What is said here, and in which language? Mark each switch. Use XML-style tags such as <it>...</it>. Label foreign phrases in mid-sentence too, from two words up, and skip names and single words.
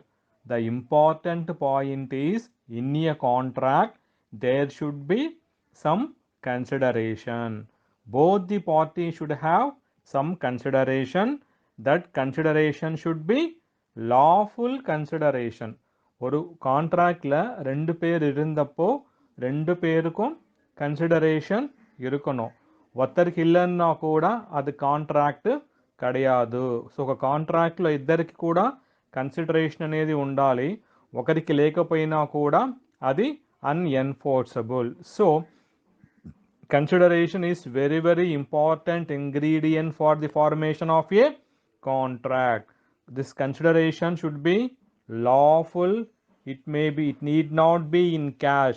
<en>The important point is in a contract there should be some consideration. Both the parties should have some consideration. That consideration should be lawful consideration.</en> <ta>ஒரு கான்ட்ராக்ட்ல ரெண்டு பேர் இருந்தப்போ ரெண்டு பேருக்கும் கன்சிடரேஷன் இருக்கணும்.</ta> <te>ఒక్కరికి இல்லைன்னா కూడా అది కాంట్రాక్ట్ கிடையாது. సో ఒక కాంట్రాక్ట్లో ఇద్దరికి కూడా కన్సిడరేషన్ అనేది ఉండాలి. ఒకరికి లేకపోయినా కూడా అది unenforceable.</te> <en>So consideration is very important ingredient for the formation of a contract. This consideration should be lawful. It need not be in cash.</en>